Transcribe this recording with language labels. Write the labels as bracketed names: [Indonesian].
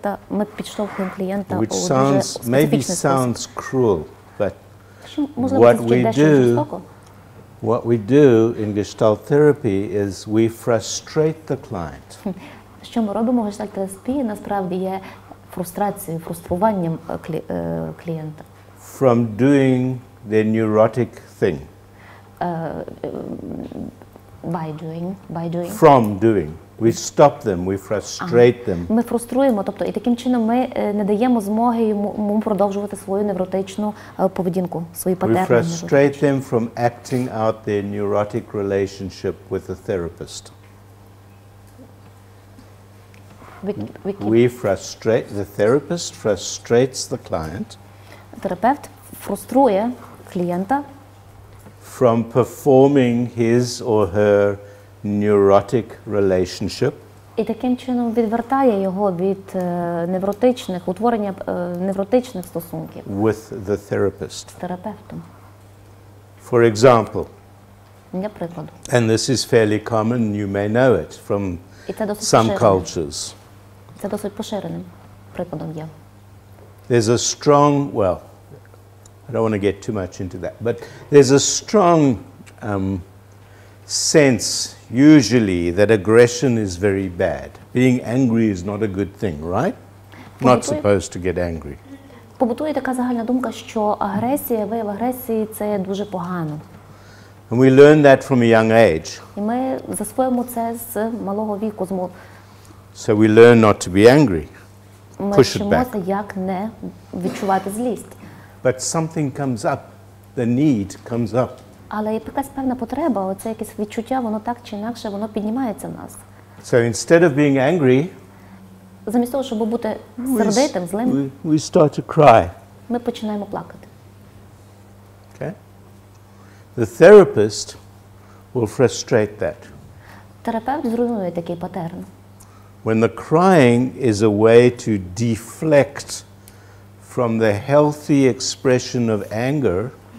[Ukrainian] Ми підштовхуємо клієнта, [English] which [Ukrainian] у дуже [English] maybe [Ukrainian] специфічний спосіб. [English] sounds cruel, but [Ukrainian] Що, можливо, це звучить дещо жорстоко. [English] what we do in Gestalt therapy is we frustrate the client. [Ukrainian] Що ми робимо в гештальт-терапії, насправді є фрустрацією, фруструванням клієнта. [English] From doing their neurotic thing. By doing. From doing. We stop them, we frustrate them. [Ukrainian] Ми фруструємо, тобто, і таким чином ми не даємо змоги йому продовжувати свою невротичну поведінку, свої [English] We [Ukrainian] патерни. [English] frustrate them from acting out their neurotic relationship with the therapist. We frustrate, the therapist frustrates the client [Ukrainian] Терапевт фруструє клієнта [English] from performing his or her neurotic relationship [Ukrainian] і таким чином відвертає його від утворення невротичних стосунків [English] with the therapist. [Ukrainian] з терапевтом. [English] For example, [Ukrainian] Для прикладу. [English] and this is fairly common, you may know it from [Ukrainian] І це досить [English] some [Ukrainian] поширеним. [English] cultures. [Ukrainian] Це досить поширеним прикладом є. [English] There's a strong, well, I don't want to get too much into that, but there's a strong sense, usually, that aggression is very bad. Being angry is not a good thing, right? Not supposed to get angry. [Ukrainian] Побутує така загальна думка, що вияв агресії – це дуже погано. [English] And we learn that from a young age. [Ukrainian] І ми засвоїмо це з малого віку. [English] So we learn not to be angry. [Ukrainian] Ми [English] Push it [Ukrainian] вчимося, [English] back. [Ukrainian] як не відчувати злість. [English] But something comes up, the need comes up. [Ukrainian] Але є якась певна потреба, оце якесь відчуття, воно так чи інакше, воно піднімається в нас. [English] So instead of being angry, [Ukrainian] Замість того, щоб бути сердитим, злим, [English] we start to cry. [Ukrainian] ми починаємо плакати. [English] Okay? The therapist will frustrate that. [Ukrainian] Терапевт зруйнує такий патерн. [English] When the crying is a way to deflect from the healthy expression of anger,